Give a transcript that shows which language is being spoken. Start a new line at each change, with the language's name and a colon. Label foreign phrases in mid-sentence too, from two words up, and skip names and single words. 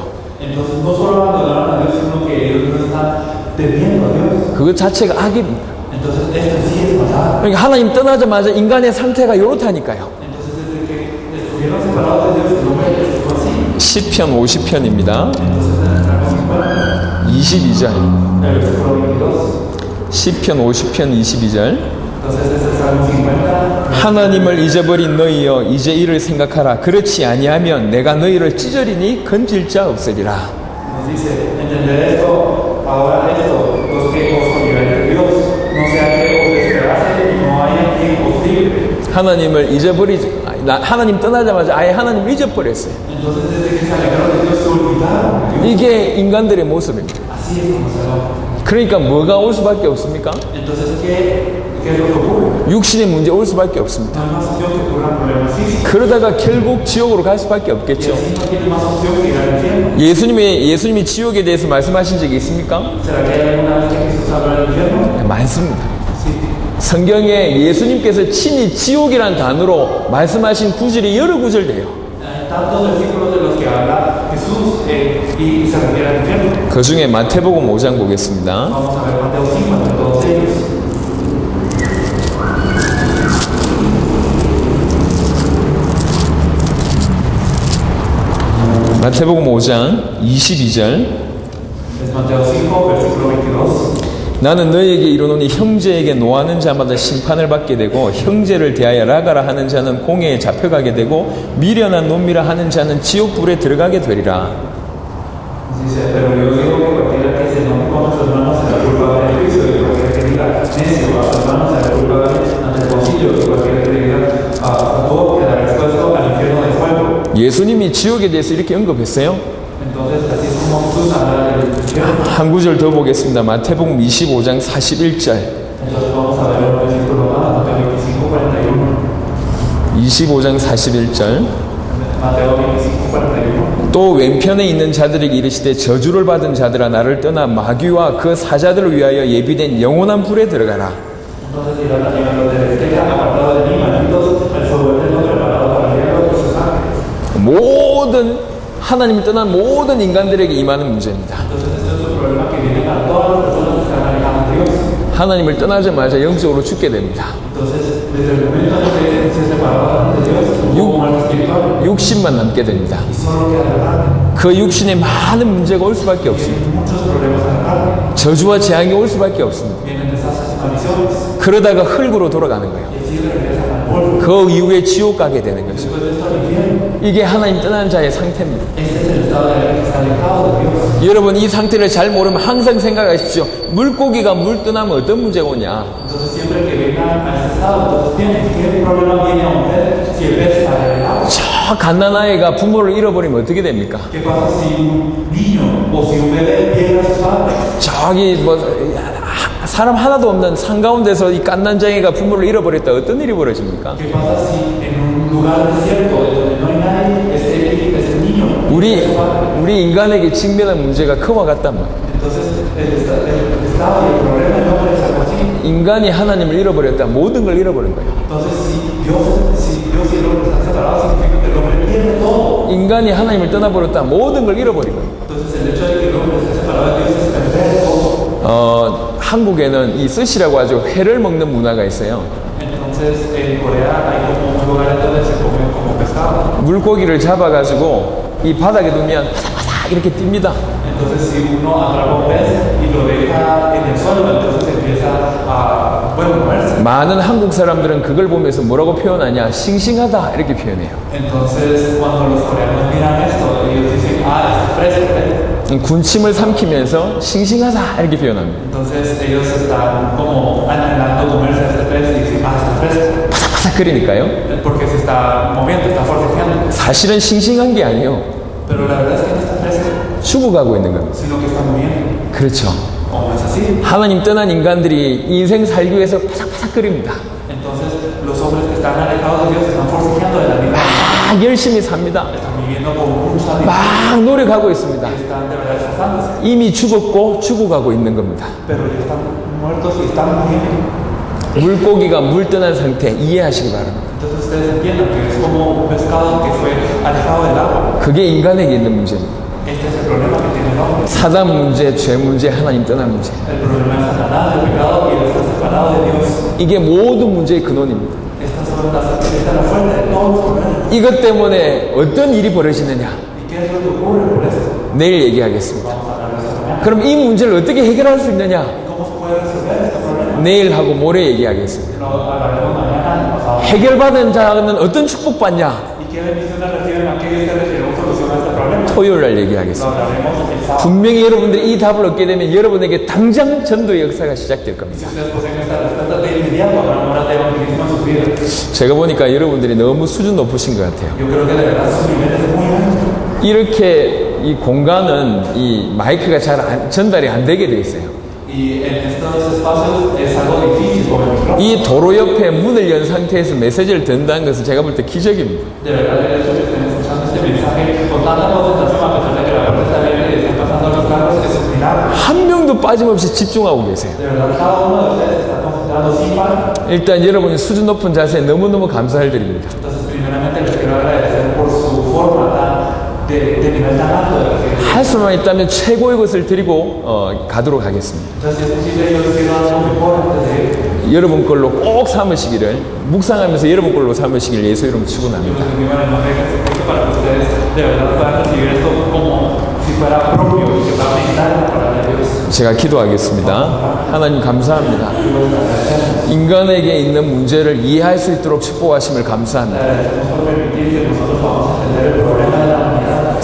Spanish: Entonces no solo abandonaron a Dios, sino que ellos no están temiendo a Dios.
Korean: 그것 자체가 악입니다.
Spanish: Entonces esto sí es maldad.
Korean: 그러니까 하나님 떠나자마자 인간의 상태가 이렇다니까요.
Spanish: Entonces desde que estuvieron separados de Dios, el hombre estuvo así.
Korean: 시편 50편입니다.
Spanish: Entonces en el Salmo 50,
Korean: 22절.
Spanish: el versículo 22.
Korean: 시편 50편 22절.
Spanish: Entonces es el Salmo 50.
Korean: 하나님을 잊어버린 너희여 이제 이를 생각하라. 그렇지 아니하면 내가 너희를 찢으리니 건질 자 없으리라.
Spanish: Nos dice, entender esto, ahora esto, los que os olvidáis de Dios, no sea que os despedace y no haya quien os libre.
Korean: 하나님을 잊어버리지. 하나님 떠나자마자 아예 하나님을 잊어버렸어요.
Spanish: Entonces desde que se alejaron de Dios se olvidaron de Dios.
Korean: 이게 인간들의 모습입니다.
Spanish: Así es como se lo.
Korean: 그러니까 뭐가 올 수밖에 없습니까?
Spanish: Entonces, ¿qué es lo que ocurre?
Korean: 육신의 문제 올 수밖에 없습니다.
Spanish: No hay más opción que ocurran problemas físicos.
Korean: 그러다가 결국 지옥으로 갈 수밖에
Spanish: Y
Korean: 없겠죠.
Spanish: así no tiene más opción que ir al infierno.
Korean: 예수님이 지옥에 대해서 말씀하신 적이 있습니까?
Spanish: ¿Será que hay alguna vez que Jesús habla del infierno?
Korean: 네, 많습니다.
Spanish: Sí.
Korean: 성경에 예수님께서 친히 지옥이란 단어로 말씀하신 구절이 여러 구절 돼요.
Spanish: Hay tantos versículos de los que habla Jesús y se refiere al infierno.
Korean: 그 중에 마태복음 5장 보겠습니다.
Spanish: Vamos a ver Mateo 5 entre todos ellos.
Korean: 마태복음 5장 22절.
Spanish: Es Mateo 5, versículo 22.
Korean: 나는 너희에게 이르노니 형제에게 노하는 자마다 심판을 받게 되고 형제를 대하여 라가라 하는 자는 공회에 잡혀가게 되고 미련한 놈이라 하는 자는 지옥불에 들어가게 되리라.
Spanish: Dice, pero yo digo que cualquiera que se enoje con sus hermanos será culpable del juicio, y cualquiera que diga necio a sus hermanos será culpable ante el concilio, y cualquiera que diga a todo quedará expuesto al infierno de fuego.
Korean: 예수님이 지옥에 대해서 이렇게 언급했어요.
Spanish: Entonces, así es como Jesús habla del infierno.
Korean: 한 구절 더 보겠습니다. 마태복음 25장 41절.
Spanish: Entonces, vamos a ver el versículo más, Mateo 25, 41.
Korean: 25장 41절.
Spanish: Mateo 25, 41.
Korean: 또 왼편에 있는 자들에게 이르시되 저주를 받은 자들아 나를 떠나 마귀와 그 사자들을 위하여 예비된 영원한 불에 들어가라.
Spanish: Entonces dirá también a los de la izquierda, apartado de mí, malditos, el fuego eterno preparado para el diablo y sus ángeles.
Korean: 모든 하나님을 떠난 모든 인간들에게 임하는 문제입니다.
Spanish: Entonces este es un problema que viene para todas las personas que están alejando de Dios.
Korean: 하나님을 떠나자마자 영적으로 죽게 됩니다.
Spanish: Entonces, desde el momento en que se separaron de Dios, hubo muerte espiritual
Korean: 육신만 남게 됩니다.
Spanish: y solo queda la carne.
Korean: 그 육신에 많은 문제가 올 수밖에 없습니다.
Spanish: Tienen muchos problemas a la carne.
Korean: 저주와 재앙이 올 수밖에 없습니다.
Spanish: Vienen desastres y maldiciones.
Korean: 그러다가 흙으로 돌아가는 거예요.
Spanish: Y así regresan al polvo.
Korean: 그 이후에 지옥 가게 되는 거죠.
Spanish: Después de esto al infierno.
Korean: 이게 하나님 떠난 자의 상태입니다.
Spanish: Este es el estado de alguien que está alejado de Dios.
Korean: 여러분 이 상태를 잘 모르면 항상 생각하십시오. 물고기가 물 떠나면 어떤 문제가 오냐?
Spanish: Entonces, siempre que vengan a ese estado, entonces tienen qué problema viene a usted si el pez sale del agua.
Korean: 저 갓난아이가 부모를 잃어버리면 어떻게 됩니까?
Spanish: ¿Qué pasa si un niño o si un bebé pierde a sus padres?
Korean: 저기 뭐 사람 하나도 없는 산가운데서 이 갓난쟁이가 부모를 잃어버렸다 어떤 일이 벌어집니까?
Spanish: ¿Qué pasa si en un lugar desierto donde no hay nadie, ese niño pierde a su padre?
Korean: 우리 인간에게 직면한 문제가 그와 같단 말이에요.
Spanish: Entonces, el estado y el problema del hombre es algo así.
Korean: 인간이 하나님을 잃어버렸다 모든 걸 잃어버린 거예요.
Spanish: Entonces, si Dios y el hombre están separados, significa que el hombre pierde todo.
Korean: 인간이 하나님을 떠나버렸다 모든 걸 잃어버린 거예요.
Spanish: Entonces, el hecho de que el hombre esté separado de Dios es perder todo.
Korean: 한국에는 이 스시라고 아주 회를 먹는 문화가 있어요.
Spanish: Entonces, en Corea hay como un lugar donde se come como pescado.
Korean: 물고기를 잡아가지고 이 바닥에 두면 바삭바삭 이렇게 뜁니다.
Spanish: Entonces, si uno atrapa un pez y lo deja en el suelo, entonces empieza a, bueno, moverse.
Korean: 많은 한국 사람들은 그걸 보면서 뭐라고 표현하냐? 싱싱하다 이렇게 표현해요.
Spanish: Entonces, cuando los coreanos miran esto, ellos dicen, ah, es fresco, ¿eh?
Korean: 군침을 삼키면서 싱싱하다 이렇게 표현합니다.
Spanish: Entonces, ellos están como anhelando comerse este pez y dicen, ah, está fresco.
Korean: 바삭바삭거리니까요.
Spanish: Porque se está moviendo, está forcejeando.
Korean: 사실은 싱싱한 게 아니에요.
Spanish: Pero la verdad es que no está fresco,
Korean: 죽어가고 있는 겁니다.
Spanish: sino que está moviendo.
Korean: 그렇죠.
Spanish: ¿O no es así?
Korean: 하나님 떠난 인간들이 인생 살기 위해서 바삭바삭거립니다.
Spanish: Entonces, los hombres que están alejados de Dios están forcejeando de la vida.
Korean: 막 열심히 삽니다.
Spanish: Están viviendo con mucha vida.
Korean: 막 노력하고 있습니다.
Spanish: Están de verdad esforzándose.
Korean: 이미 죽었고 죽어가고 있는 겁니다.
Spanish: Pero ya están muertos y están muriendo.
Korean: 물고기가 물 떠난 상태 이해하시기 바랍니다.
Spanish: Entonces ustedes entiendan que es como un pescado que fue alejado del agua.
Korean: 그게 인간에게 있는 문제입니다.
Spanish: Este es el problema que tiene el hombre.
Korean: 사단 문제, 죄 문제, 하나님 떠난 문제.
Spanish: El problema es Satanás, el pecado y el estar separado de Dios.
Korean: 이게 모든 문제의 근원입니다.
Spanish: Esta es la fuente de todos los problemas.
Korean: 이것 때문에 어떤 일이 벌어지느냐?
Spanish: ¿Y qué es lo que ocurre por esto?
Korean: 내일 얘기하겠습니다.
Spanish: Vamos a hablar de esto mañana.
Korean: 그럼 이 문제를 어떻게 해결할 수 있느냐?
Spanish: ¿Cómo se puede resolver este problema?
Korean: 내일하고 모레 얘기하겠습니다.
Spanish: Lo hablaremos mañana, pasado.
Korean: 해결받은 자는 어떤 축복받냐?
Spanish: ¿Y qué bendiciones reciben aquellos que recibieron solución a este problema?
Korean: 토요일 날
Spanish: Lo
Korean: 얘기하겠습니다.
Spanish: hablaremos el sábado.
Korean: 분명히 여러분들이 이 답을 얻게 되면 여러분에게 당장 전도의 역사가 시작될
Spanish: Si
Korean: 겁니다.
Spanish: ustedes poseen esta respuesta de inmediato, habrá una de evangelismo en sus vidas.
Korean: 제가 보니까 여러분들이 너무 수준 높으신 것 같아요.
Spanish: Yo creo que de verdad sus niveles es muy alto.
Korean: 이렇게 이 공간은 이 마이크가 잘 전달이 안 되게 돼 있어요.
Spanish: Y en estos espacios es algo difícil con el micrófono.
Korean: 이 도로 옆에 문을 연 상태에서 메시지를 듣는다는 것은 제가 볼 때 기적입니다.
Spanish: De verdad, el hecho de que estén escuchando este mensaje con tanta concentración, a pesar de que la puerta está abierta y estén pasando los carros, es un milagro.
Korean: 한 명도 빠짐없이 집중하고 계세요.
Spanish: De verdad, cada uno de ustedes está concentrado sin parar.
Korean: 일단 여러분이 수준 높은 자세에 너무너무 감사를 드립니다.
Spanish: Entonces, primeramente les quiero agradecer por su forma de nivel tan alto de recibir.
Korean: 할 수만 있다면 최고의 것을 드리고 가도록 하겠습니다.
Spanish: Entonces, si es posible, yo les quiero dar lo mejor antes de ir.
Korean: 여러분 걸로 꼭 삼으시기를 묵상하면서 여러분 걸로 삼으시길 예수 이름
Spanish: Yo
Korean: 축원합니다.
Spanish: les digo en el nombre de Jesucristo para que ustedes de verdad puedan recibir esto como si fuera propio y que puedan meditar en la palabra de Dios.
Korean: 제가 기도하겠습니다. 하나님 감사합니다. 인간에게 있는 문제를 이해할 수 있도록 축복하심을 감사합니다.
Spanish: Agradecemos por permitir que nosotros podamos entender el problema de la humanidad.